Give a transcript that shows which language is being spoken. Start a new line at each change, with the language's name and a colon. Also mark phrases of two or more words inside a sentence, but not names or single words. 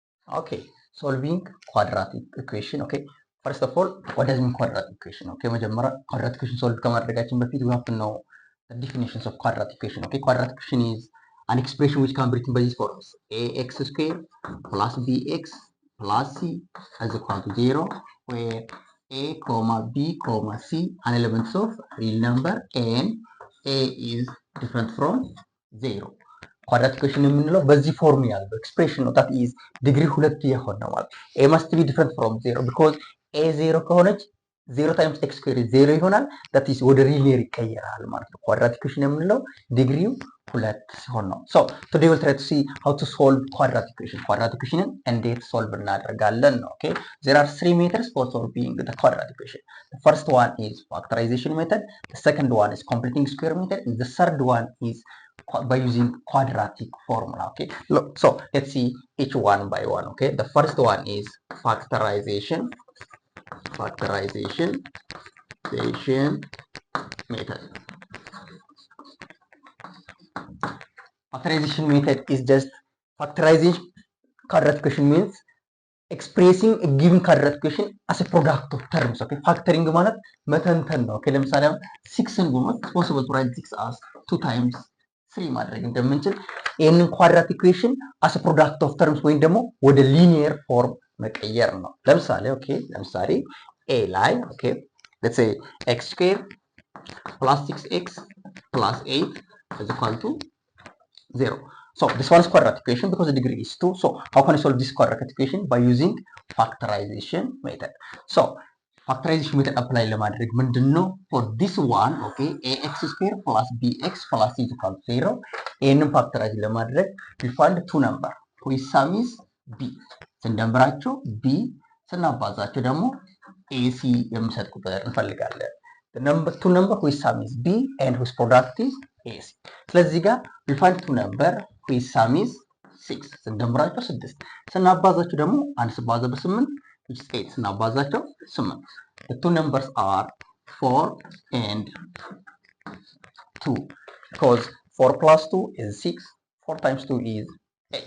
English: Okay, solving quadratic equation. Okay, first of all, what does mean quadratic equation? Okay, መጀመሪያ quadratic equation solve
Amharic: ከማድረጋችን በፊት
English: we have to know the definitions of quadratic equation. Okay, quadratic equation is an expression which can be written by these forms: ax squared plus bx plus c is equal to 0, where a comma b comma c are elements of real number and a is different from 0. quadratic equation
Amharic: የምንለው በዚህ ፎርም ያለው ኤክስፕሬሽን ነው።
English: that is degree 2
Amharic: የሆነ ማለት
English: a must be different from 0 because a 0 ከሆነች 0 times x square 0 ይሆናል። that is
Amharic: ወደ ሊኒየር ይቀየራል ማለት ነው።
English: quadratic equation
Amharic: የምንለው ዲግሪው 2 ሲሆን ነው።
English: so today will try to see how to solve quadratic equation። quadratic equation
Amharic: እንዴት ሶልቭ እናደርጋለን ነው።
English: okay there are 3 methods for solving the quadratic equation. the first one is factorization method, the second one is completing square method, and the third one is by using quadratic formula. Okay, look, so let's see each one by one. Okay, the first one is factorization method. Factorization method is just factorization. Quadratic equation means expressing a given quadratic equation as a product of terms. Okay, factoring
Amharic: ማለት መተንተን ነው።
English: Okay,
Amharic: ለምሳሌ 6ን ብንወስድ
English: it's possible to write 6 as 2 times 3
Amharic: ማድረግ እንደምንችል ይሄንን
English: quadratic equation as a product of terms
Amharic: ወይም ደግሞ ወደ ሊኒየር ፎርም መቀየር ነው። ለምሳሌ ኦኬ ለምሳሌ a ላይ ኦኬ
English: let's say x squared plus 6x plus 8 is equal to 0. So this one is quadratic equation because the degree is 2. So how can I solve this quadratic equation? By using factorization method. So factorization method apply
Amharic: ለማድረግ ምንድነው?
English: For this one, okay, ax squared plus bx plus c is equal to 0.
Amharic: ይሄንን factorize ለማድረግ
English: we find two number whose sum is b.
Amharic: ስንደምራቸው b ስናባዛቸው ደግሞ ac የሚሰጥ ቁጥር እንፈልጋለን።
English: The number two number whose sum is b and whose product is ac.
Amharic: ስለዚህ ጋር
English: we find two number whose sum is 6
Amharic: ስንደምራቸው 6 ስናባዛቸው ደግሞ አንድ ሲባዛ በ8
English: which is 8
Amharic: ስናባዛቸው 8.
English: The two numbers are 4 and 2 because 4 plus 2 is 6. 4 times 2 is 8.